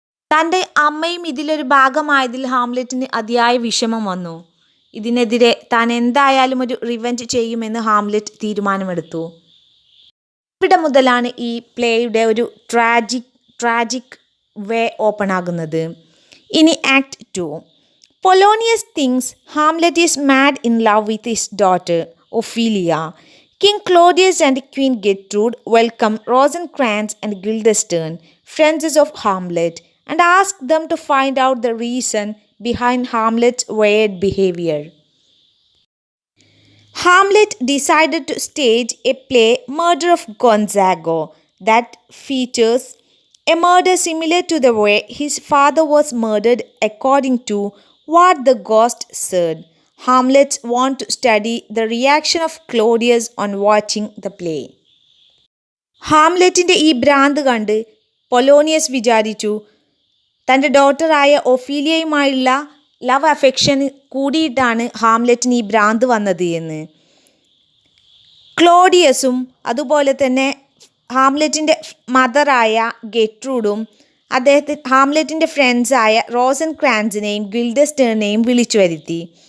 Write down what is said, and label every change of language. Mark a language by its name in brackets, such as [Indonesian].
[Malayalam] തൻ്റെ അമ്മയും ഇതിലൊരു ഭാഗമായതിൽ ഹാംലെറ്റിന് അതിയായ വിഷമം വന്നു. ഇതിനെതിരെ താൻ എന്തായാലും ഒരു റിവെഞ്ച് ചെയ്യുമെന്ന് ഹാംലെറ്റ് തീരുമാനമെടുത്തു. ഇവിടെ മുതലാണ് ഈ പ്ലേയുടെ ഒരു ട്രാജിക് വേ ഓപ്പൺ ആകുന്നത്. ഇനി act 2. [English] Polonius thinks Hamlet is mad in love with his daughter, Ophelia. King Claudius and Queen Gertrude welcome Rosencrantz and Guildenstern, friends of Hamlet, and ask them to find out the reason behind Hamlet's weird behavior. Hamlet decided to stage a play, Murder of Gonzago, that features a murder similar to the way his father was murdered according to what the ghost said. Hamlet wants to study the reaction of Claudius on watching the play. [Malayalam] ഹാംലെറ്റിൻ്റെ ഈ ഭ്രാന്ത് കണ്ട് പൊലോണിയസ് വിചാരിച്ചു, തൻ്റെ ഡോട്ടറായ ഒഫീലിയയുമായുള്ള love affection കൂടിയിട്ടാണ് ഹാംലെറ്റിന് ഈ ഭ്രാന്ത് വന്നത് എന്ന്. ക്ലോഡിയസും അതുപോലെ തന്നെ ഹാംലെറ്റിൻ്റെ മദറായ ഗെട്രൂഡും ഹാംലെറ്റിൻ്റെ ഫ്രണ്ട്സായ റോസൻക്രാൻസിനെയും ഗിൽഡസ്റ്റേണിനെയും വിളിച്ചു വരുത്തി.